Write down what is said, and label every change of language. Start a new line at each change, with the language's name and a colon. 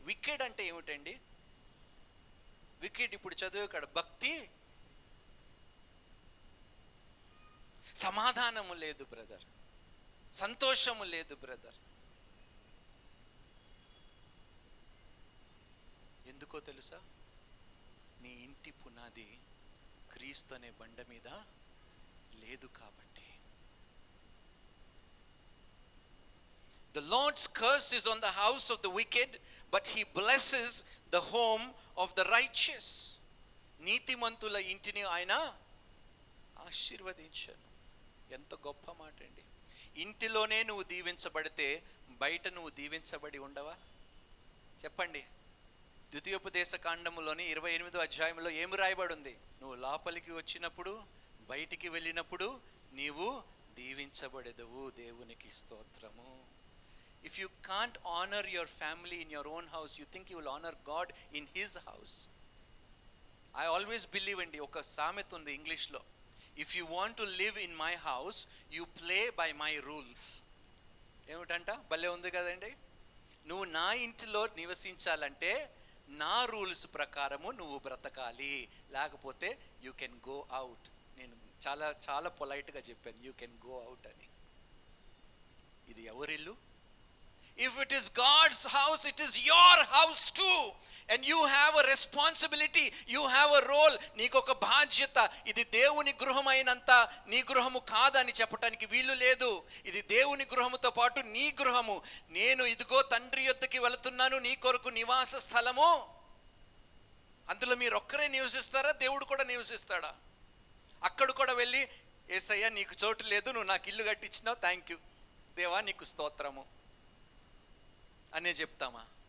Telugu: Wicked అంటే ఏమిటండి? Wicked ఇప్పుడు చదివే కాడ భక్తి, సమాధానము లేదు బ్రదర్, సంతోషము లేదు బ్రదర్. ఎందుకో తెలుసా? నీ ఇంటి పునాది క్రీస్తు అనే బండ మీద లేదు కాబట్టి.
English: The Lord's curse is on the house of the wicked, but he blesses the home of the righteous.
Telugu: నీతిమంతుల ఇంటిని ఆయన ఆశీర్వదించాను. ఎంత గొప్ప మాట అండి. ఇంటిలోనే నువ్వు దీవించబడితే బయట నువ్వు దీవించబడి ఉండవా? చెప్పండి. ద్వితీయోపదేశ కాండములోని 28వ అధ్యాయంలో ఏమి రాయబడి ఉంది? నువ్వు లోపలికి వచ్చినప్పుడు, బయటికి వెళ్ళినప్పుడు నీవు దీవించబడెదవు. దేవునికి స్తోత్రము.
English: If you can't honor your family in your own house, you think you will honor God in his house? I always believe
Telugu: అండి, ఒక సామెత ఉంది ఇంగ్లీష్లో,
English: if you want to live in my house, you play by my rules.
Telugu: ఏమిటంట? భలే ఉంది కదండి. నువ్వు నా ఇంటిలో నివసించాలంటే నా రూల్స్ ప్రకారము నువ్వు బ్రతకాలి, లేకపోతే
English: You can go out.
Telugu: నేను చాలా చాలా పొలైట్గా చెప్పాను,
English: you can go out
Telugu: అని. ఇది ఎవరిల్లు?
English: If it is God's house, it is your house too, and you have a responsibility, you have a role.
Telugu: నీకు ఒక బాధ్యత. ఇది దేవుని గృహమైనంత నీ గృహము కాదని చెప్పడానికి వీలు లేదు. ఇది దేవుని గృహముతో పాటు నీ గృహము. నేను ఇదిగో తండ్రి యొద్దకి వెళుతున్నాను, నీ కొరకు నివాస స్థలము. అందులో మీరు ఒక్కరే నివసిస్తారా? దేవుడు కూడా నివసిస్తాడా? అక్కడ కూడా వెళ్ళి, యేసయ్య నీకు చోటు లేదు, నువ్వు నాకు ఇల్లు కట్టించినావు,
English: thank you
Telugu: దేవా నీకు స్తోత్రము అనే చెప్తామా?